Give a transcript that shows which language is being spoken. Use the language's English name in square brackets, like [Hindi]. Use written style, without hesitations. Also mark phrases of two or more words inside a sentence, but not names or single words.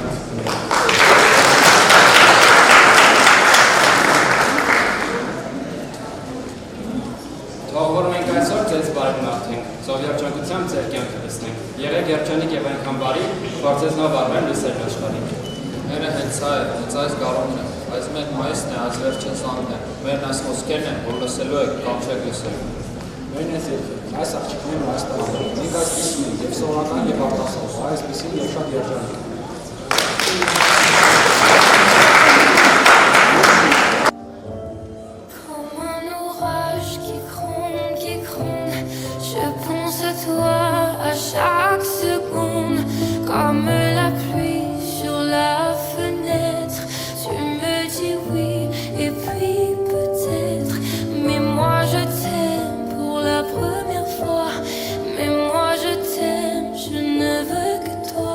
[Armenian] Թող որ մենք այսօր ձեզ բարի մաղթենք, ծով երջանկությամբ ձեր կյանքը լցնենք։ Եղեք երջանիկ եւ այնքան բարի, որ ձեզ նոր արվեն լսել աշխարհին։ Մերը հենց սա է, հենց այս գարունն է, այս մեկ մայիսն է, այս վերջին զանգն է, մերն այս խոսքերն են, որ լսելու եք կամ չեք լսելու։ Մերն այս երկրն, այս աղջիկներն ու այս տարիները, մենք այսպիսին ենք եւ սովորական եւ արտասովոր, այսպիսին եւ շատ երջանիկ։ [French] Chaque seconde, comme la pluie sur la fenêtre, tu me dis oui et puis peut-être, mais moi je t'aime pour la première fois, mais moi je t'aime, je ne veux que toi.